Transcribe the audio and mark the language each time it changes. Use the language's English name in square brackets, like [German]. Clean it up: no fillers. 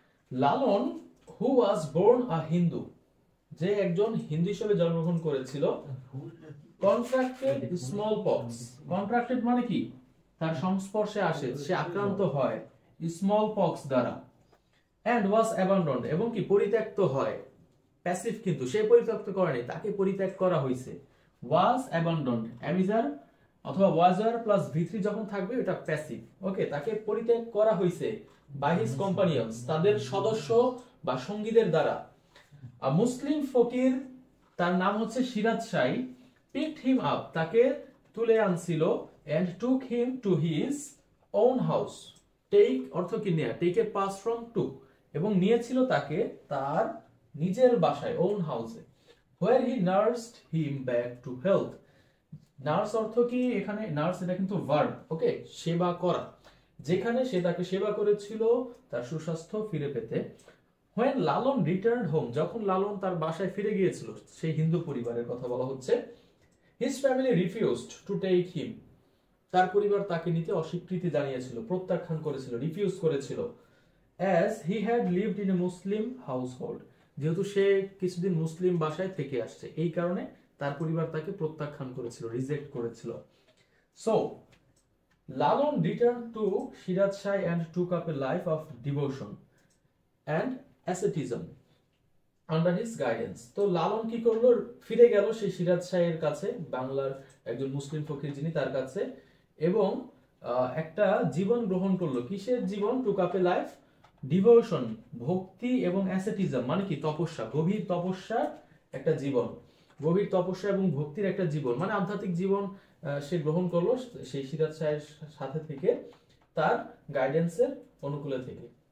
[Bangla] Lalon, [English] who was born a Hindu, [Bangla] যে একজন হিন্দু হিসেবে জন্মগ্রহণ করেছিল, [English] contracted smallpox, [Bangla] কন্ট্রাক্টেড মানে কি, তার সংস্পর্শে আসে, সে আক্রান্ত হয় স্মল পক্স দ্বারা, [English] and was abandoned, [Bangla] এবং কি পরিত্যক্ত হয়, প্যাসিভ, কিন্তু সে পরিত্যক্ত করেনি, তাকে পরিত্যাগ করা হয়েছে। [English] was abandoned, [Bangla] অ্যামিজার অথবা ওয়াজার প্লাস ভি3 যখন থাকবে এটা প্যাসিভ। ওকে, তাকে পরিত্যাগ করা হয়েছে [English] by his companions, [Bangla] তাদের সদস্য বা সঙ্গীদের দ্বারা। মুসলিম ফকির, তার নাম হচ্ছে Siraj Shah, [English] picked him up, [Bangla] তাকে তুলে আনছিল, [English] and took him to his own house, take [Bangla] অর্থ কি নেয়া, [English] take a pass from to, [Bangla] এবং নিয়েছিল তাকে তার নিজের বাসায়, [English] own house, where he nursed him back to health। [Bangla] Nurse অর্থ কি, এখানে নার্স এটা কিন্তু ভার্ব। ওকে, সেবা করা, যেখানে সে তাকে সেবা করেছিল তার সুস্বাস্থ্য ফিরে পেতে। [English] When [Bangla] লালন returned home, যখন লালন তার বাসায় ফিরে গিয়েছিল, সেই হিন্দু পরিবারের কথা বলা হচ্ছে, [English] his family refused to take him, [Bangla] তার পরিবার তাকে নিতে অস্বীকৃতি জানিয়েছিল, প্রত্যাখ্যান করেছিল, রিফিউজ করেছিল, [English] as he had lived in a Muslim household, [Bangla] যেহেতু সে কিছুদিন মুসলিম বাসায় থেকে আসছে, এই কারণে তার পরিবার তাকে প্রত্যাখ্যান করেছিল, রিজেক্ট করেছিল। [English] So Lalon return to Siraj Shah and took up a life of devotion and asceticism under his guidance। [Bangla] তো লালন কি করলো, ফিরে গেল সেই সিরাজ শাহের কাছে, বাংলার একজন মুসলিম ফকির যিনি, তার কাছে, এবং একটা জীবন গ্রহণ করলো। কিসের জীবন? [English] took up a life devotion, [Bangla] ভক্তি এবং [English] asceticism [Bangla] মানে কি? তপস্যা, গভীর তপস্যার একটা জীবন, গভীর তপস্যা এবং ভক্তির একটা জীবন, মানে আধ্যাত্মিক জীবন সে গ্রহণ করলো সেই সিরাজ শাহের সাথে থেকে, তার গাইডেন্সের অনুকূলে থেকে।